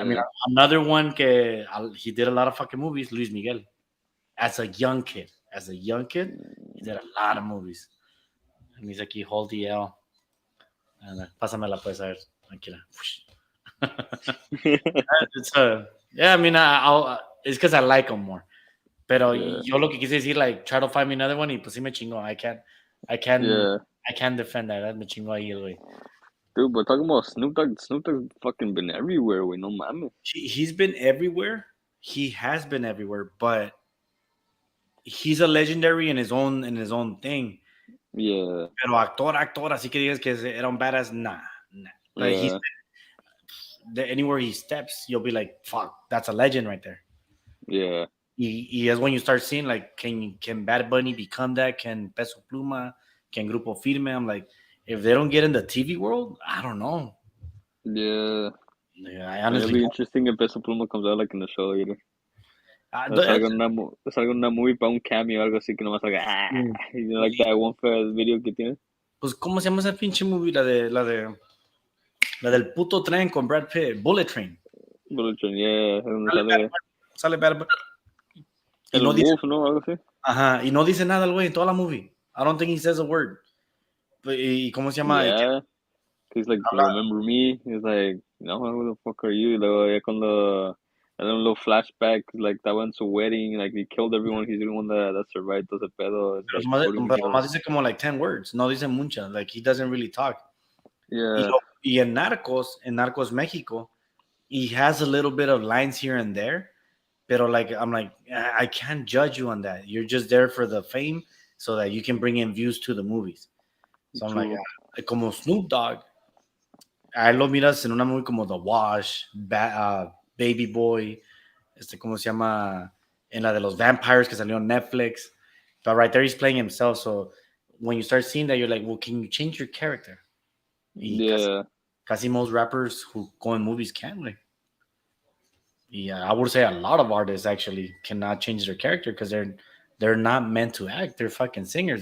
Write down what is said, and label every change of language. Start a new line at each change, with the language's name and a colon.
English: I mean, another one que he did a lot of fucking movies, Luis Miguel. As a young kid, he did a lot of movies. And he's like, hold the L.
Spanish: Pásamela pues a ver, tranquila.
English: Yeah, I mean, it's because I like him more. Pero yo lo que quise decir, like, try to find me another one y pues sí me chingó. I can't defend that.
Spanish: Me chingó ahí, güey.
English: Dude, but talking about Snoop Dogg's fucking been everywhere, güey.
Spanish: No mames.
English: He's been everywhere. He has been everywhere, but he's a legendary in his own thing. Yeah.
Spanish: Pero actor, así que digas que era un badass, nah.
English: Like, anywhere he steps, you'll be like, fuck, that's a legend right there. Yeah.
Spanish: Y es
English: when you start seeing, like, can Bad Bunny become that? Can Peso Pluma? Can Grupo Firme? I'm like, if they don't get in the TV world, I don't know. Yeah. I honestly It'll be interesting if Peso Pluma comes out like in the show later.
Spanish: Salga una movie para un cameo o algo así que nomás haga
English: you know, like that one for video
Spanish: que tiene. Pues, ¿cómo se llama esa pinche movie? La del puto tren con Brad Pitt, Bullet Train.
English: Bullet Train, yeah.
Spanish: Sale Bad Bunny. Y no dice, ¿no? Algo así. Ajá, y no dice nada el güey en toda la movie.
English: I don't think he says a word.
Spanish: ¿Y cómo se llama?
English: Yeah. He's like, remember me? He's like, no, who the fuck are you?
Spanish: Luego ya cuando
English: and then a little flashback, like that went to wedding, like he killed everyone. He's the one that survived
Spanish: todo ese pedo. Pero más dice como
English: like 10 words.
Spanish: No dice muchas.
English: Like he doesn't really talk. Yeah.
Spanish: Y en Narcos México,
English: he has a little bit of lines here and there, pero like I'm like I can't judge you on that. You're just there for the fame so that you can bring in views to the movies. So I'm like, True.
Spanish: como Snoop Dogg, ahí lo miras en una movie como The Wash, Baby Boy, ¿cómo se llama? En la de los vampires que salió en Netflix.
English: But right there he's playing himself. So when you start seeing that, you're like, well, can you change your character?
Spanish: Y
English: Yeah. casi most rappers who go in movies can. Like, yeah, I would say a lot of artists actually cannot change their character because they're not meant to act. They're fucking singers.